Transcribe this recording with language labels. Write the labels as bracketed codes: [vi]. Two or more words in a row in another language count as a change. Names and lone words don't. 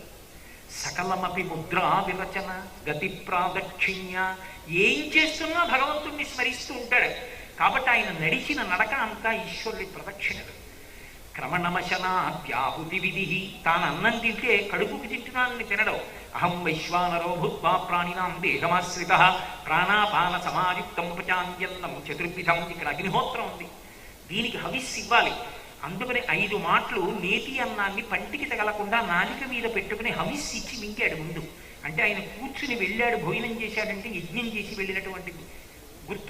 [sa] సకలమపి ముద్రా విరచన గతి ప్రాదక్షిణ్య. [te] ఏం చేస్తున్నా భగవంతుణ్ణి స్మరిస్తూ ఉంటాడు. కాబట్టి ఆయన నడిచిన నడక అంతా ఈశ్వరుడి ప్రదక్షిణలు. [sa] క్రమణమశనాద్యాహుతి విధి. [te] తాను అన్నం తింటే కడుపుకి తింటున్నానని తినడం. [sa] అహం వైశ్వానరో భూత్వా ప్రాణినాం దేహమాశ్రిత ప్రాణాపాన సమాయుక్తం పచాన్యన్నం చతుర్విధం. [te] ఇక్కడ అగ్నిహోత్రం ఉంది, దీనికి హవిస్సు ఇవ్వాలి. అందుకని 5 మాటలు నేతి అన్నాన్ని పంటికి తగలకుండా నాలిక మీద పెట్టుకుని హవిస్సు ఇచ్చి మింగాడు ముందు. అంటే ఆయన కూర్చుని వెళ్ళాడు, భోజనం చేశాడంటే యజ్ఞం చేసి వెళ్ళినటువంటి గుర్తు.